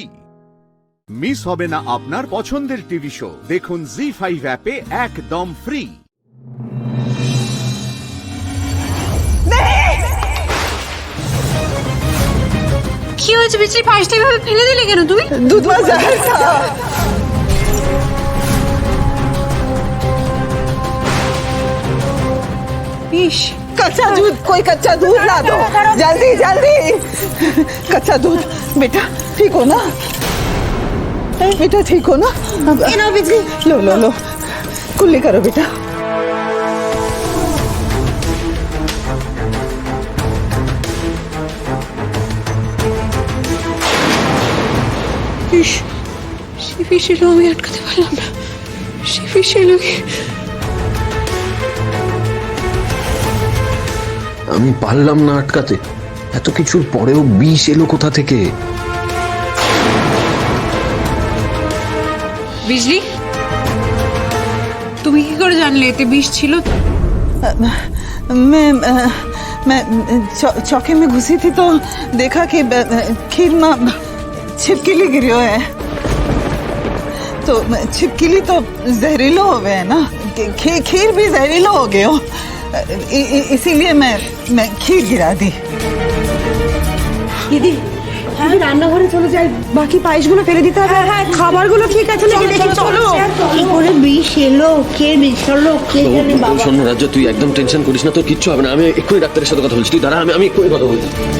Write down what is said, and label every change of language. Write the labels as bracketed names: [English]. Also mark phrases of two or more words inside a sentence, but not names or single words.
[Bangla] মিস হবে না আপনার পছন্দের টিভি শো, দেখুন জি5 অ্যাপে একদম ফ্রি। কি হয়েছে বিচি? পায়েসটা এভাবে ফেলে দিলে কেন তুই? [Hindi] दूध मजा है इश, कच्चा दूध, कोई कच्चा दूध ला दो, जल्दी जल्दी। कच्चा दूध। बेटा ठीक हो ना? बेटा ठीक हो ना? लो लो लो, कुल्ली करो बेटा। [Bangla] ইস, শিফি ছিল, আমি আটকাতে পারলাম না। শিফি ছিল কি? আমি পারলাম না আটকাতে, এত কিছুর পরেও বিষ এলো কোথা থেকে? বিজলি, তুমি কি করে জানলে এতে বিষ ছিল? [Hindi] मैं चौके में घुसी थी तो देखा कि खीर में छिपकली गिरी हुई है, तो छिपकली तो जहरीलो हो गए है ना, खीर भी जहरीलो हो गए हो, इसीलिए मैं खीर गिरा दी। [Bangla] দিদি হ্যাঁ রান্নাঘরে চলে যাই, বাকি পায়েসগুলো ফেলে দিতে হবে। হ্যাঁ খাবারগুলো ঠিক আছে নাকি দেখি, চলো। কি করে বিষ এলো, কে বিষ হলো, কে জানে বাবা। শোন রাজ্য, তুই একদম টেনশন করিস না, তোর কিচ্ছু হবে না। আমি এক্ষুনি ডাক্তারের সাথে কথা বলছি, তুই দাঁড়া, আমি এক্ষুনি কথা বলছি।